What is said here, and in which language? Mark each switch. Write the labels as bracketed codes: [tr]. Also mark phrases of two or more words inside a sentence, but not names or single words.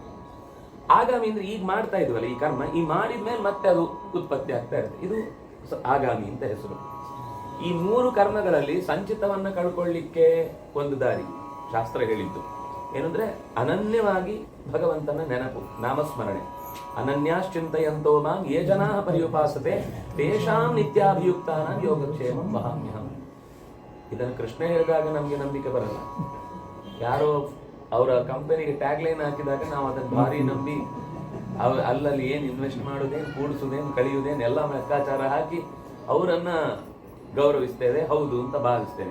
[kn] ಆಗಾಮಿ ಅಂದ್ರೆ ಈಗ ಮಾಡ್ತಾ ಇದ್ವಲ್ಲ ಈ ಕರ್ಮ, ಈ ಮಾಡಿದ್ಮೇಲೆ ಮತ್ತೆ ಅದು ಉತ್ಪತ್ತಿ ಆಗ್ತಾ ಇರುತ್ತೆ, ಇದು ಆಗಾಮಿ ಅಂತ ಹೆಸರು. ಈ 3 ಕರ್ಮಗಳಲ್ಲಿ ಸಂಚಿತವನ್ನ ಕಳ್ಕೊಳ್ಳಿಕ್ಕೆ ಒಂದು ದಾರಿ ಶಾಸ್ತ್ರ ಹೇಳಿದ್ದು ಏನಂದ್ರೆ, ಅನನ್ಯವಾಗಿ ಭಗವಂತನ ನೆನಪು, ನಾಮಸ್ಮರಣೆ. [sa] ಅನನ್ಯಾಶ್ಚಿಂತಯಂತೋ ಮಾಂ ಯೇ ಜನಾಃ ಪರ್ಯುಪಾಸತೆ ತೇಷಾಂ ನಿತ್ಯಾಭಿಯುಕ್ತಾನಾಂ ಯೋಗಕ್ಷೇಮಂ ವಹಾಮ್ಯಹಂ. [kn] ಇದನ್ನು ಕೃಷ್ಣ ಹೇಳಿದಾಗ ನಮ್ಗೆ ನಂಬಿಕೆ ಬರಲ್ಲ. ಯಾರೋ ಅವರ ಕಂಪನಿಗೆ [en] tag line [kn] ಹಾಕಿದಾಗ ನಾವು ಅದನ್ನು ಭಾರಿ ನಂಬಿ ಅಲ್ಲಲ್ಲಿ ಏನು ಇನ್ವೆಸ್ಟ್ ಮಾಡೋದೇನು, ಕೂಡಿಸೋದೇನು, ಕಳಿಯುವುದೇನು ಎಲ್ಲ ಲೆಕ್ಕಾಚಾರ ಹಾಕಿ ಅವರನ್ನ ಗೌರವಿಸ್ತೇವೆ, ಹೌದು ಅಂತ ಭಾವಿಸ್ತೇವೆ.